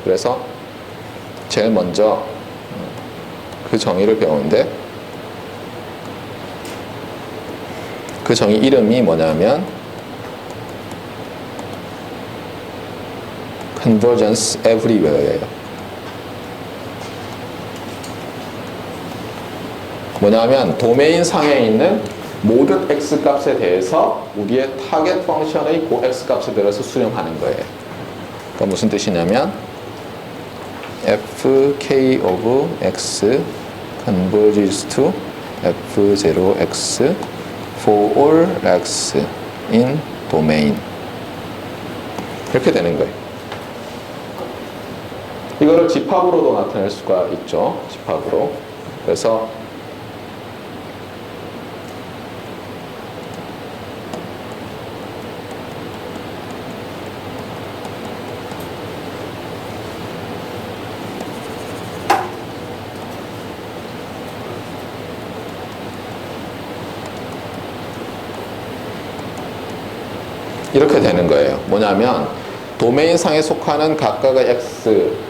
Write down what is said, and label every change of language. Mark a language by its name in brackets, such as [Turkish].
[Korean] 그래서 제일 먼저 그 정의를 배우는데 그 정의 이름이 뭐냐면 Convergence Everywhere예요. 뭐냐면 도메인 상에 있는 모든 x 값에 대해서 우리의 타겟 펑션의 그 x 값에 대해서 수렴하는 거예요. 그러니까 무슨 뜻이냐면 [English] fk of x converges to f0x for all x in domain. [Korean] 이렇게 되는 거예요. 이거를 집합으로도 나타낼 수가 있죠. 집합으로. 그래서 이렇게 되는 거예요. 뭐냐면 도메인상에 속하는 각각의 x